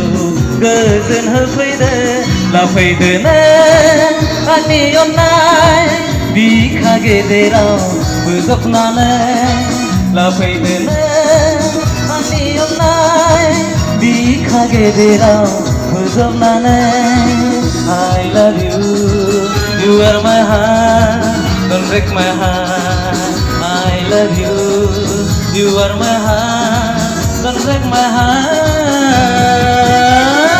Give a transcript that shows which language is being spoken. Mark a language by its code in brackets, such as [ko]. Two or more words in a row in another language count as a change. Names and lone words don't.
[brx] goजोन होफैदो लाफैदोना आंनि अननाय बिखा गेदेराव बोजबनानै लाफैदोना आंनि अननाय बिखा गेदेराव बोजबनानै [en] I love you, you are my heart. Don't break my heart. I love you, you are my heart. Don't break my heart.